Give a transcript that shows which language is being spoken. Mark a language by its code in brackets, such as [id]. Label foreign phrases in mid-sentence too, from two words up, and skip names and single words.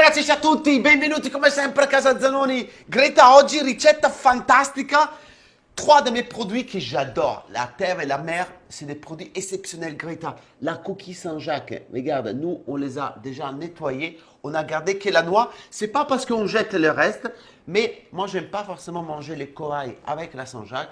[it] ragazzi, ciao a tutti, benvenuti come sempre a Casa Zanoni. Greta, oggi ricetta fantastica. [fr] Trois de mes produits que j'adore, la terre et la mer, c'est des produits exceptionnels. Greta, la coquille Saint-Jacques, regarde, nous on les a déjà nettoyés, on a gardé que la noix. C'est pas parce qu'on jette le reste, mais moi j'aime pas forcément manger les corails avec la Saint-Jacques.